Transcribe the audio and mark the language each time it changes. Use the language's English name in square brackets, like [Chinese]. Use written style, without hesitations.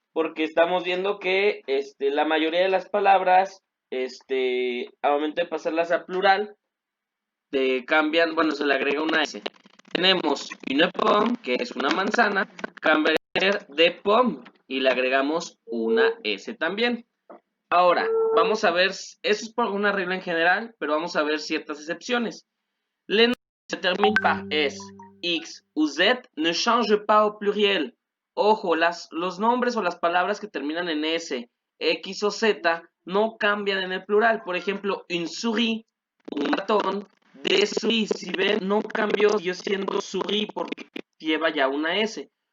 [Spanish] Porque estamos viendo que la mayoría de las palabras, al momento de pasarlas a plural, cambian, bueno, se le agrega una S. Tenemos une pomme, que es una manzana, cambiaría a ser de pomme y le agregamos una S también. Ahora, vamos a ver, eso es por una regla en general, pero vamos a ver ciertas excepciones. [French] Les noms se terminent par S, X ou Z ne changent pas au pluriel. [Spanish] Ojo, los nombres o las palabras que terminan en S, X o Z no cambian en el plural. Por ejemplo, une souris, un ratón, des souris, si ven, no cambió, siguió siendo souris porque lleva ya una S.